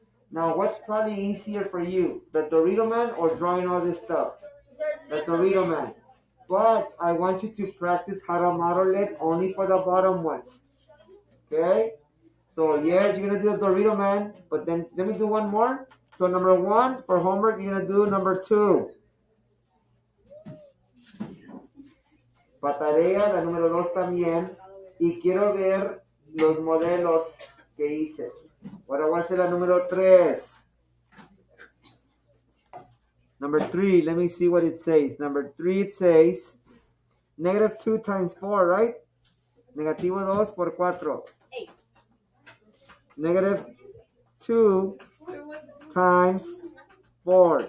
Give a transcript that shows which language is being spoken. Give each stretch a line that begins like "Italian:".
English: Now, what's probably easier for you? The Dorito Man or drawing all this stuff? The Dorito Man. But I want you to practice how to model it only for the bottom ones. Okay? So, yes, you're going to do the Dorito Man. But then, let me do one more. So, number 1, for homework, you're going to do number 2.
Spanish: Para tarea, la número 2 también. Y quiero ver los modelos que hice. Ahora voy a hacer la número 3.
English: Number 3, let me see what it says. Number 3, it says negative 2 times 4, right?
Spanish: Negativo 2 por 4. 8.
English: Negative 2 times 4.